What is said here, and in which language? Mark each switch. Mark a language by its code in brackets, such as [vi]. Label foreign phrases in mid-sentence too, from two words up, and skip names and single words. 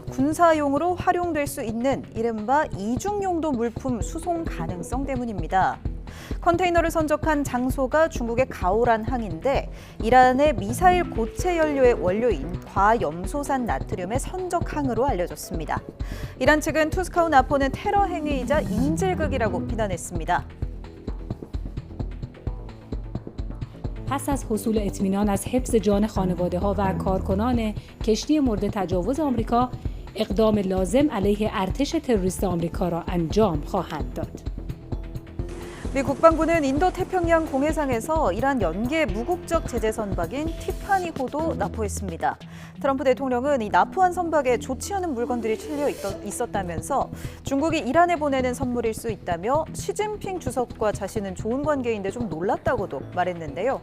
[ko] 군사용으로 활용될 수 있는 이른바 이중용도 물품 수송 가능성 때문입니다. 컨테이너를 선적한 장소가 중국의 가오란 항인데 이란의 미사일 고체 연료의 원료인 과염소산 나트륨의 선적 항으로 알려졌습니다. 이란 측은 투스카호 납포는 테러 행위이자 인질극이라고 비난했습니다. [fa] پس از حصول اطمینان از حفظ جان خانواده‌ها و کارکنان کشتی مورد تجاوز آمریکا، اقدام لازم علیه ارتش تروریست آمریکا را انجام خواهند داد. [ko] 미 국방부는 인도 태평양 공해상에서 이란 연계 무국적 제재 선박인 티파니호도 납포했습니다. 트럼프 대통령은 이 납포한 선박에 좋지 않은 물건들이 실려 있었다면서 중국이 이란에 보내는 선물일 수 있다며 시진핑 주석과 자신은 좋은 관계인데 좀 놀랐다고도 말했는데요.